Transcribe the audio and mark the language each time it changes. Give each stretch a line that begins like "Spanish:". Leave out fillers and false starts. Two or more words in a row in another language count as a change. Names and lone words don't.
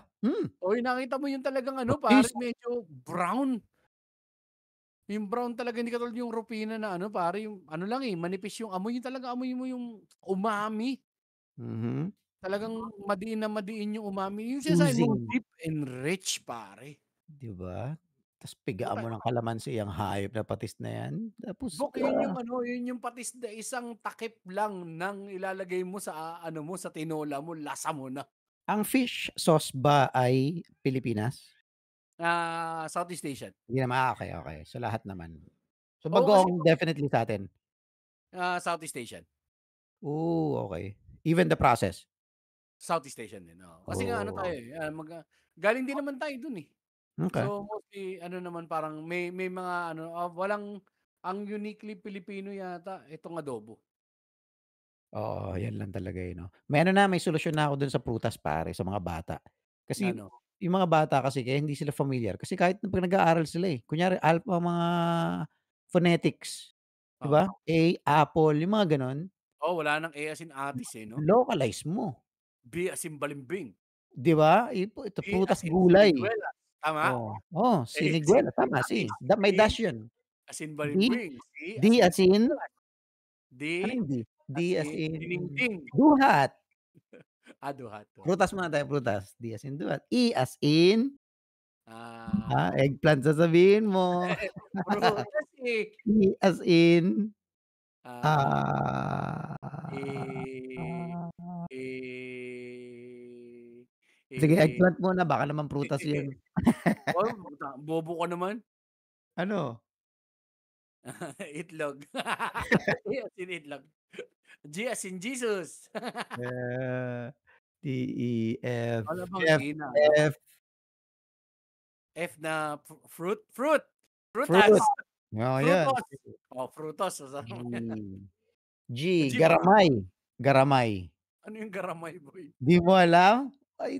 Filipino: Uy, nakita mo yung talagang ano pare Patis. medyo brown. Yung brown talaga hindi katulad yung Rufina na ano pare yung ano lang, eh, manipis yung amoy, yung talagang amoy mo yung umami. Mhm. Talagang madiin na madiin yung umami, yung sinasabi mong Oozing,
English: deep and rich pare.
Filipino: 'di ba? Tas pigaan Puta, mo ng kalamansi yang hayop na patis na 'yan, tapos Bok yun yung ano, yun yung patis na isang takip lang ng ilalagay mo sa ano mo, sa tinola mo, lasa mo na. ang fish sauce ba ay Pilipinas?
English: Southeast Asian.
Filipino: Hindi naman, okey, okey. So, lahat naman. So, Oo, kasi bagoong definitely sa'tin.
English: Southeast Asian. Okey. Even the process? Southeast Asian
Filipino: din, oo. Kasi nga ano tayo, Oh, eh, galing din naman tayo dun, eh. okey. So, mostly ano naman parang may mga ano, walang ang uniquely Pilipino yata itong adobo. Oo, 'yan lang talaga, eh, 'no? May ano na, may solusyon na ako dun sa prutas pare, sa mga bata. Kasi Ano, yung mga bata kasi kaya hindi sila familiar kasi kahit 'pag nag-aaral sila, eh, kunyari mga phonetics, 'di ba? oo. A, apple, yung mga gano'n, Oo, wala ng
English: A as in
Filipino: Atis, eh, 'no? localize mo,
English: B as in balimbing,
Filipino: 'di ba? Ito D prutas,
English: as in
Filipino: gulay. siniguela, tama?
English: A as in
Filipino: Siniguela, tama, Atis, may B dash yun.
English: as in
Filipino: D,
English: balimbing, C as
Filipino: D in
English: as in
Filipino: sinigang, D ano yung D? D as as in in dinengdeng. duhat. Duhat, duhat. Prutas muna tayo, prutas.
English: D as in duhat. E as in, Ah,
Filipino: eggplant sasabihin mo. prutas, eh.
English: E as in, Ah, ah, eh, eh,
Filipino: sige eh, eggplant muna baka naman prutas yun. oh, bobo ka naman. Ano? Itlog.
English: A as in itlog. G as in Jesus.
Filipino: Eh, D, E, F, Wala bang F, E na ano? F, F na fruit, fruit, fruit. prutas, Oo, yan. frutos. Oh, frutos. G, G, G pa ba? garamay, garamay. Ano yung garamay boy? 'Di mo alam? Ay